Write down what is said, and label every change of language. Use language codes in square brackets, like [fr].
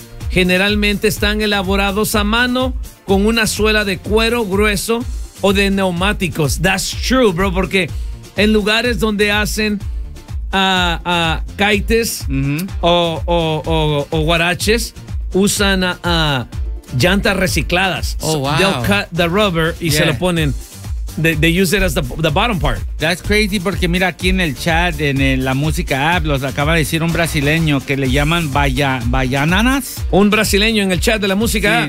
[es] Generalmente están elaborados a mano con una suela de cuero grueso o de neumáticos. [en] That's true, bro, [es] porque en lugares donde hacen caites o huaraches, usan llantas recicladas. [en] Oh, wow. They'll cut the rubber [es] y se lo ponen. [en] They use it as the bottom part. That's crazy [es] porque mira aquí en el chat, en la música app, los acaba de decir un brasileño que le llaman bayananas. Un brasileño en el chat de la música app.